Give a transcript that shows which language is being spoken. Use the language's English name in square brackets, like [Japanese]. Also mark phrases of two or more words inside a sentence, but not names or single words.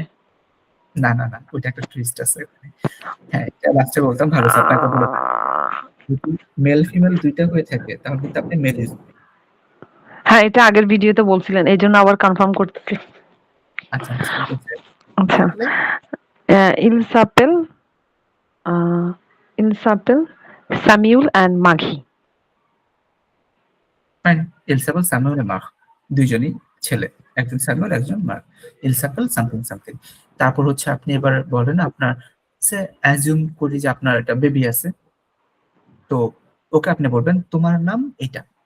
[Bangla] না না না, ওইটা একটা টুইস্ট আছে ওখানে। হ্যাঁ, এটা লাস্টে বলতাম, ভালো স্যার আপনাকে বলে যদি [English] male female [Bangla] দুইটা হয়ে থাকে তাহলে কিন্তু আপনি মেল ইউজ। হ্যাঁ, এটা আগের ভিডিওতে বলছিলেন। এইজন্য আবার কনফার্ম করতেছি। আচ্ছা আচ্ছা, ঠিক আছে। আচ্ছা। তাহলে [French] il s'appelle il s'appelle Samuel and Maghi. [Bangla] ফাইন, ইলসাপেল সামিউল মার্ক, দুইজনই ছেলে, একজন সামিউল একজন মার্ক। [English] ইলসাপেল something something. [Bangla] তারপর হচ্ছে আপনি এবার বলেন আপনার [English] say assume [Bangla] করি যে আপনার একটা বেবি আছে, তো ওকে আপনি বলবেন তোমার নাম এটা।